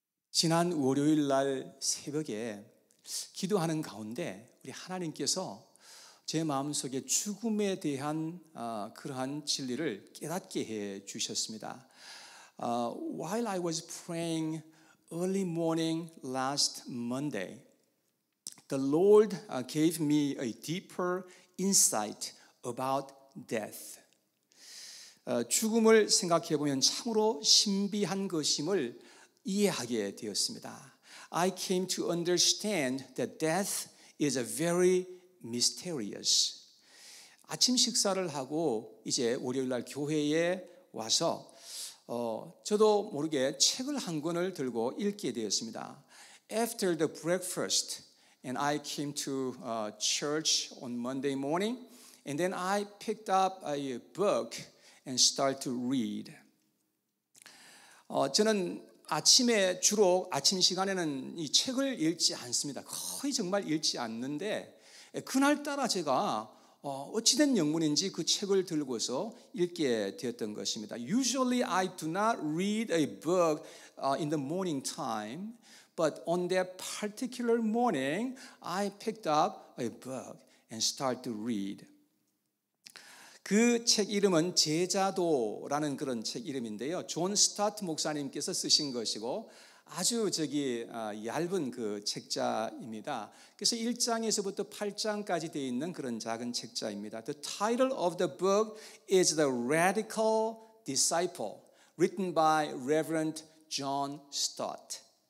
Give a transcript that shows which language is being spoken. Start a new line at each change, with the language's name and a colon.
Korean: 지난 월요일 날 새벽에 기도하는 가운데 우리 하나님께서 제 마음속에 죽음에 대한 그러한 진리를 깨닫게 해 주셨습니다.
English: While I was praying early morning last Monday, the Lord gave me a deeper insight about death.
Korean: 죽음을 생각해 보면 참으로 신비한 것임을 이해하게 되었습니다.
English: I came to understand that death is a very mysterious.
Korean: 아침 식사를 하고 이제 월요일 날 교회에 와서 저도 모르게 책을 한 권을 들고 읽게 되었습니다.
English: After the breakfast, and I came to church on Monday morning, and then I picked up a book and start to read.
Korean: 저는 아침에 주로 아침 시간에는 이 책을 읽지 않습니다. 거의 정말 읽지 않는데 그날따라 제가 어찌된 영문인지 그 책을 들고서 읽게 되었던 것입니다.
English: Usually I do not read a book in the morning time, but on that particular morning I picked up a book and start to read.
Korean: 그 책 이름은 제자도라는 그런 책 이름인데요. 존 스타트 목사님께서 쓰신 것이고 아주 얇은 그 책자입니다. 그래서 1장에서부터 8장까지 되어 있는 그런 작은 책자입니다.
English: The title of the book is The Radical Disciple, written by Reverend John Stott.